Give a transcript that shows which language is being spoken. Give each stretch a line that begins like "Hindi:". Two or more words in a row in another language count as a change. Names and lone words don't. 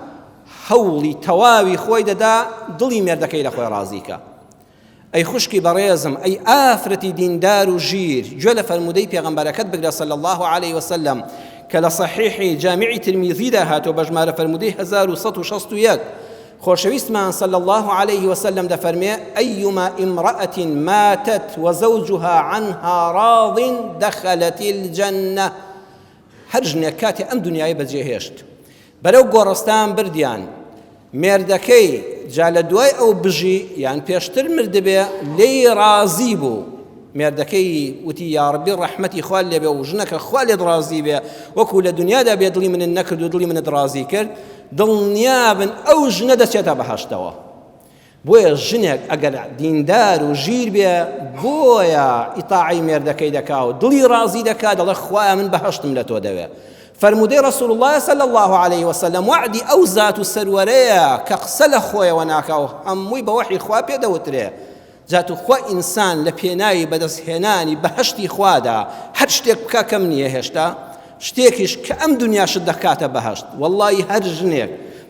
Central Kurdish: هەوڵی تەواوی خۆی دەدا دڵی مێردەکەی لە خۆی ڕازیکە ئەی خوشکی بەڕێزم ئەی ئافرەتی دیندار و ژیر گوێ لە فەرموودەی پێغەمبەرەکەت بگرە
Arabic: صلی الله عليه وسلم
Central Kurdish: کە لە صحیحی جامعی ترمیزیدا هاتۆ بە ژمارە فەرموودەی 1161 خۆشەویستمان
Arabic: صلی الله عليه وسلم
Central Kurdish: دەفەرمێ
Arabic: ئەیما ئیمرأة ماتت وزوجها عنها راض دخلت الجنة
Central Kurdish: هەر ژنێک کاتێ ئەم دنیای بەجێهێشت بەرەو گۆڕستان بردیان مێردەکەی جا لە دوای ئەو بژی یان پێشتر مردبێ لێی ڕازی بوو مێردەکەی وتی
Arabic: یا ڕەبی
Central Kurdish: ڕەحمەتی خوا لێ بێ و ژنەکە خوا لێت ڕازی بێ وەکو لە دنیادا بێ دڵی منت نەکرد و دڵی منت ڕازی کرد دڵنیابن ئەو ژنە دەچێتە بەهەشتەوە بۆیە ژنێک ئەگەر دیندار و ژیر بێ بۆیە ئیتاعی مێردەکەی دەکا و دڵی ڕازی دەکا دەڵێ خوایە من بەهەشتم لە تۆ دەوێ فەرموودەی ڕەسوڵ الله
Arabic: صلی الله عليه وسلم
Central Kurdish: وعدی ئەو زات و سەروەرەیە کە قسە لە خۆیەوە ناکا و هەمووی بە وەحی خوا پێدەوترێ جاتو خوا ئینسان لە پێناوی بەدەستهێنانی بەهەشتی خوادا هەر شتێک بکە کەم نییە هێشتا شتێکیش کە ئەم دنیاشت دەکاتە بەهەشت وەڵڵی هەر ژنێک بە